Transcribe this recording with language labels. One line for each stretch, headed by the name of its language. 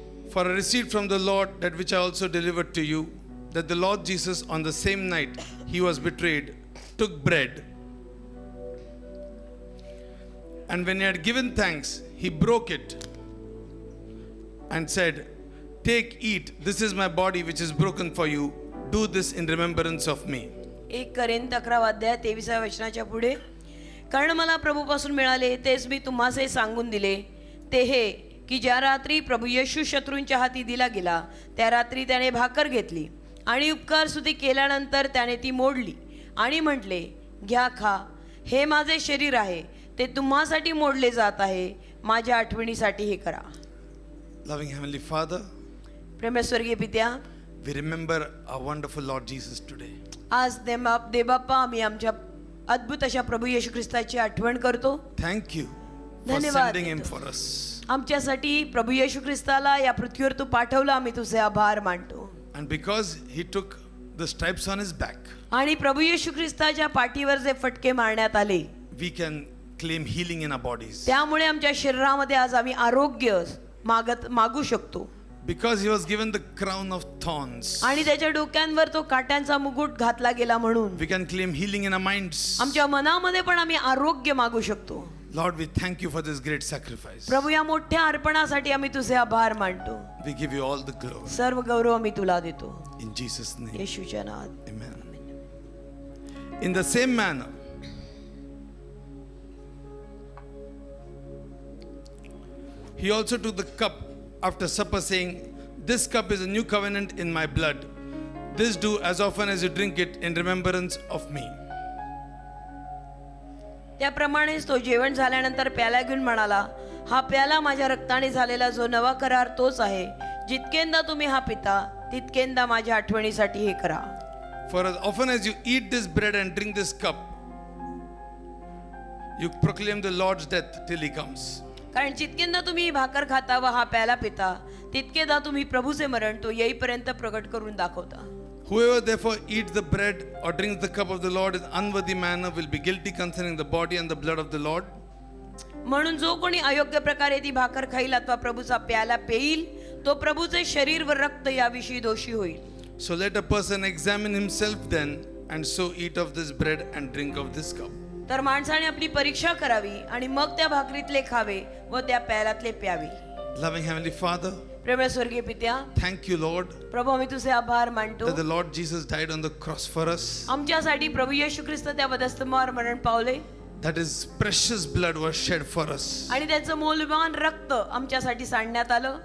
English: For I received from the Lord that which I also delivered to you, that the Lord Jesus on the same night he was betrayed took bread, And when he had given thanks, he broke it and said, "Take, eat, this is my body which is broken for you. Do this in remembrance of me."
Marathi: 1 Corinth 11 अध्याय 23 वचनाच्या पुढे, कारण मला प्रभूपासून मिळाले तेच मी तुम्हासही सांगून दिले, ते हे की ज्या रात्री प्रभू येशू शत्रूंच्या हाती दिला गेला त्या रात्री त्याने भाकर घेतली आणि उपकार स्तुती केल्यानंतर त्याने ती मोडली आणि म्हटले, घ्या खा, हे माझे शरीर आहे, ते तुम्हासाठी मोडले जात आहे, माझ्या आठवणीसाठी हे करा.
English: Loving Heavenly Father,
Marathi: प्रेमस्वर्गीय पित्या,
English: we remember our wonderful Lord Jesus today.
Marathi: आज देवबाप्पा आम्ही आमच्या अद्भुत अशा प्रभू येशू ख्रिस्ताची आठवण करतो.
English: Thank you for
Marathi: धन्यवाद
English: sending him
Marathi: देतो.
English: for us.
Marathi: आमच्यासाठी प्रभू येशू ख्रिस्ताला या पृथ्वीवर तू पाठवला, आम्ही तुझे आभार मानतो.
English: And because he took the stripes on his back,
Marathi: आणि प्रभू येशू ख्रिस्ताच्या पाठीवर जे फटके मारण्यात आले,
English: we can claim healing in our bodies.
Marathi: त्यामुळे आमच्या शरीरामध्ये आज आम्ही आरोग्य मागू शकतो.
English: Because he was given the crown of thorns,
Marathi: आणि त्याच्या डोक्यांवर तो काट्यांचा मुकुट घातला गेला म्हणून
English: we can claim healing in our minds.
Marathi: आमच्या मनामध्ये पण आम्ही आरोग्य मागू शकतो.
English: Lord, we thank you for this great sacrifice.
Marathi: प्रभू, या मोठ्या अर्पणासाठी आम्ही तुझे आभार मानतो.
English: We give you all the glory.
Marathi: सर्व गौरव आम्ही तुला देतो,
English: In Jesus' name,
Marathi: येशूच्या नावात.
English: amen. In the same manner, he also took the cup after supper, saying, "This cup is a new covenant in my blood. This do as often as you drink it in remembrance of me."
Marathi: त्याप्रमाणेच तो जेवण झाल्यानंतर प्याला घेऊन म्हणाला, हा प्याला माझ्या रक्ताने झालेला जो नवा करार तोच आहे, जितकेंदा तुम्ही हा पिता तितकेंदा माझ्या आठवणीसाठी हे करा.
English: For as often as you eat this bread and drink this cup, you proclaim the Lord's death till he comes.
Marathi: कारण जितकेंदा तुम्ही ही भाकर खाता व हा प्याला पिता तितकेदा तुम्ही प्रभूचे मरण तो येईपर्यंत प्रकट करून दाखवता.
English: Whoever therefore eats the bread or drinks the cup of the Lord in unworthy manner will be guilty concerning the body and the blood of the Lord.
Marathi: म्हणून जो कोणी अयोग्य प्रकारे ती भाकर खाईल अथवा प्रभूचा प्याला पेईल तो प्रभूचे शरीर व रक्त याविषयी दोषी होईल.
English: So let a person examine himself then, and so eat of this bread and drink of this cup.
Marathi: तर माणसाने आपली परीक्षा करावी आणि मग त्या भाकरीतले खावे व त्या प्यालातले प्यावे.
English: Loving Heavenly Father,
Marathi: प्रेमळ स्वर्गीय पित्या,
English: thank you, Lord,
Marathi: प्रभू आम्ही तुझे आभार मानतो.
English: that the Lord Jesus died on the cross for us,
Marathi: आमच्यासाठी प्रभू येशू ख्रिस्त त्या वधस्तंभावर मरण पावले
English: that his precious blood was shed for us.
Marathi: आणि त्याचं मौल्यवान रक्त आमच्यासाठी सांडण्यात आलं.